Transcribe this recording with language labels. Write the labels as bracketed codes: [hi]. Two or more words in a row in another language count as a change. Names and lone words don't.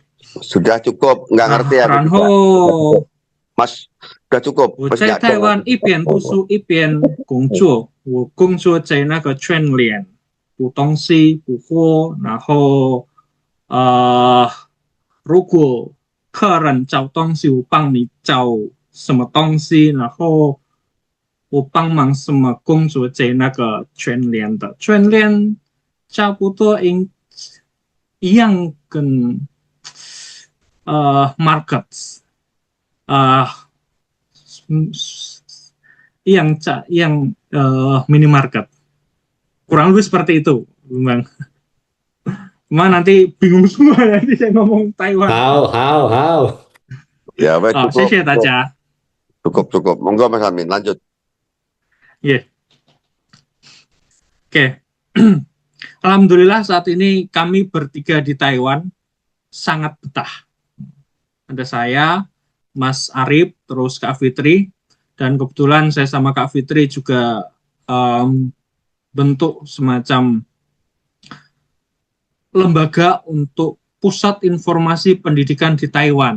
[id] Sudah cukup, nggak ngerti aku [zh] 然 [id] juga. [zh] 后 [id] Mas, sudah cukup. [zh] 我 [id] Mas [zh] 在 [id] nggak [zh] 台湾 [id] dong. [zh] 一边读书一边工作，我工作在那个全联补东西补货，然后如果客人找东西，我帮你找什么东西，然后我帮忙什么工作在那个全联的，全联差不多一样跟 [id] markets yang minimarket, kurang lebih seperti itu, Bang. Cuma nanti bingung semua nanti saya ngomong Taiwan. How. [jv] Ya, wes cukup. [zh] 谢谢大家。 [id] Cukup. Monggo Mas Amin, lanjut. [en] Yeah. Oke. [id] Alhamdulillah saat ini kami bertiga di Taiwan sangat betah. Ada saya, Mas Arif, terus Kak Fitri, dan kebetulan saya sama Kak Fitri juga bentuk semacam lembaga untuk pusat informasi pendidikan di Taiwan.